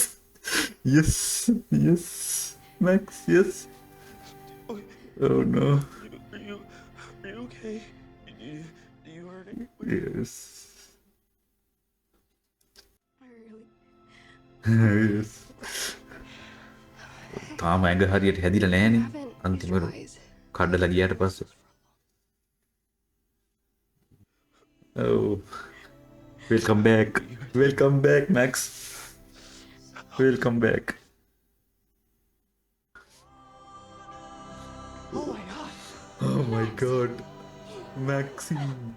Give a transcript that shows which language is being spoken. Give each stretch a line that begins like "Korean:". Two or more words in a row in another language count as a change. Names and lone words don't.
English: Yes. Yes. Max, yes. Oh no. Are you okay? Do you hurt it? Yes. I really yes.
Sinhala: තාම ඇඟ හරියට හැදිලා නැහනේ.
English: haven't used
Sinhala: අන්තිමට
English: your eyes.
Sinhala: කඩලා ගියාට පස්සේ.
English: Oh. Welcome back. Welcome back, Max. Welcome back. Oh my god! Oh my god. Maxine.